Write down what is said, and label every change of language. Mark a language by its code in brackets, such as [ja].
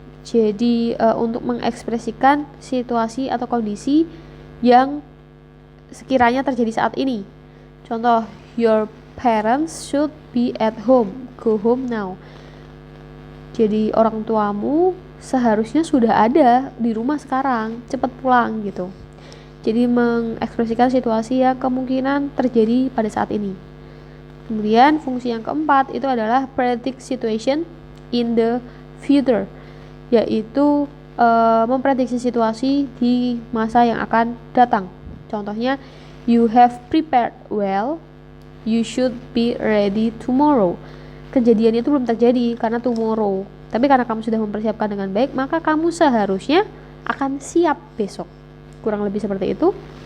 [id] Jadi untuk mengekspresikan situasi atau kondisi yang sekiranya terjadi saat ini. Contoh, [en] your parents should be at home. Go home now. [id] Jadi orang tuamu seharusnya sudah ada di rumah sekarang. Cepat pulang gitu. Jadi mengekspresikan situasi yang kemungkinan terjadi pada saat ini. Kemudian fungsi yang keempat itu adalah [en] predict situation in the future, [id] yaitu memprediksi situasi di masa yang akan datang. Contohnya, [en] you have prepared well. You should be ready tomorrow. [id] Kejadian itu belum terjadi karena tomorrow. Tapi karena kamu sudah mempersiapkan dengan baik, maka kamu seharusnya akan siap besok. Kurang lebih seperti itu.